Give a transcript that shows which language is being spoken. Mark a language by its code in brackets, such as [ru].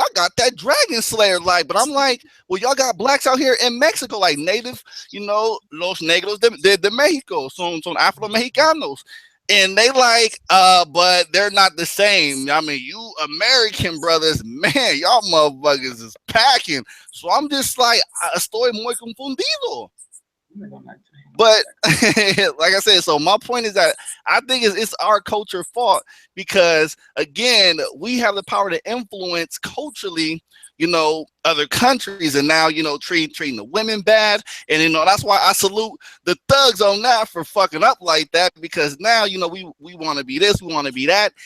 [en] Y'all got that dragon slayer, like. But I'm like, well, y'all got blacks out here in Mexico, like native, [es] los negros de Mexico, son Afro-Mexicanos. [en] And they like, but they're not the same. I mean, you American brothers, man, y'all motherfuckers is packing. So I'm just like, [es] estoy muy confundido. [en] But like I said, so my point is that I think it's our culture fault, because again, we have the power to influence culturally, other countries, and now, treating the women bad. And, that's why I salute the thugs on that for fucking up like that, because now, we want to be this, we want to be that.